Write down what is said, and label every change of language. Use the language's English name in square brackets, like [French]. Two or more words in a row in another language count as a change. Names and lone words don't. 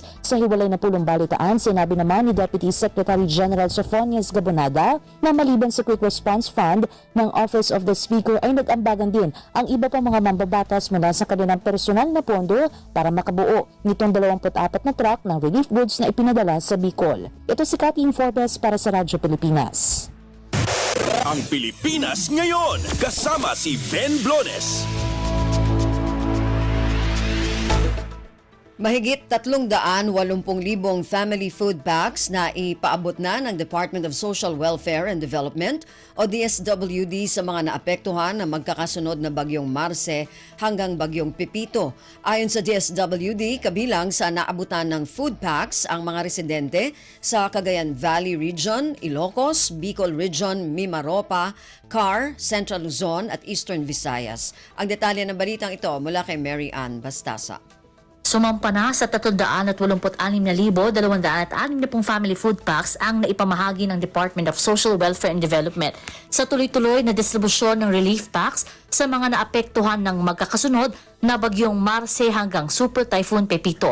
[Filipino] Sa hiwalay na pulong balitaan, sinabi naman ni Deputy Secretary General Sofonias Gabonada na maliban sa Quick Response Fund ng Office of the Speaker ay nag-ambagan din ang iba pang mga mambabatas mula sa kanilang personal na pondo para makabuo nitong 24 na truck ng [English] relief goods [Filipino] na ipinadala sa Bicol. Ito si Kathleen Forbes para sa Radyo Pilipinas. Ang Pilipinas ngayon, kasama si Ben Blones. Mahigit 380,000 [English] family food packs [Filipino] na ipaabot na ng Department of Social Welfare and Development o DSWD sa mga naapektuhan ng magkakasunod na bagyong Marce hanggang bagyong Pepito. Ayon sa DSWD, kabilang sa naabutan ng [English] food packs [Filipino] ang mga residente sa Cagayan Valley Region, Ilocos, Bicol Region, Mimaropa, CAR, Central Luzon at Eastern Visayas. Ang detalye ng balitang ito mula kay Mary Ann Bastasa. Sumampa na sa 386,260 [English] family food packs [Filipino] ang naipamahagi ng Department of Social Welfare and Development sa tuloy-tuloy na distribusyon ng [English] relief packs [Filipino] sa mga naapektuhan ng magkakasunod na bagyong Marce hanggang Super Typhoon Pepito.